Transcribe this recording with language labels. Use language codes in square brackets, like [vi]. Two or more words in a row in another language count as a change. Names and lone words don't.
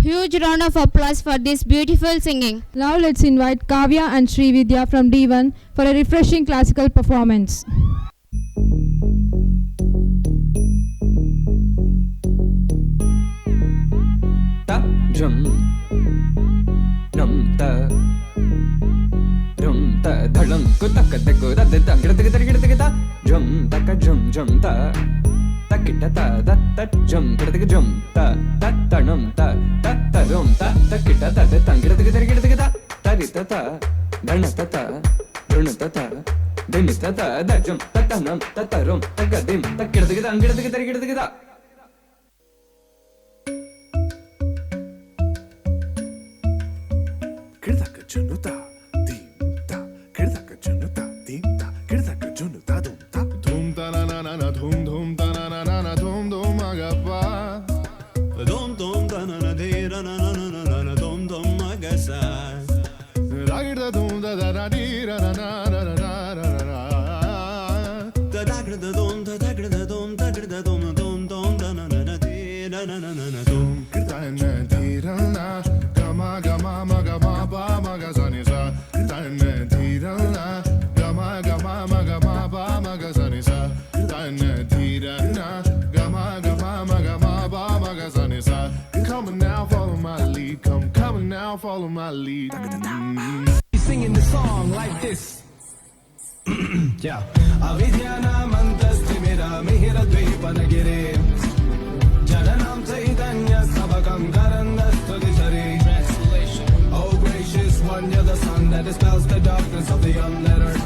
[en] huge round of applause for this beautiful singing. Now let's invite Kavya and Srividya from D1 for a refreshing classical performance. Ta jum num ta rum ta dhalam ku tak tak ku da da gida ta jum ta ka jum ta ta kita ta da ta jum gida jum ta ta num ta rum ta kita ta da gida ta ta ri ta dana ta run ta dim ta da jum ta num ta rum ta ga dim ta gida Kirdaka junuta, dimta, kirdaka junuta, dimta, kirdaka junuta, dumta, dumta na na na na, dum ta na na na na, dum agapa, dum ta na na de na na na na na na, dum agasa, dagirda dum da da da di ra na na na na na na na, da dagirda dum da dagirda dum dagirda dum da na na na de na na na na dum kirda na di ra na. Gama gama maga ma ba maga zani sa tan dhira na gama gama maga ma ba maga zani sa tan dhira na gama gama maga ma ba maga zani sa come on now follow my lead come on now follow my lead singing the song like this yeah [sa] avidyana mantasti mera mihira dvipanagire jananam chaitanya sabakam karandastudi sari. [en] Oh gracious one, you're the sun that dispels the darkness of the unlettered.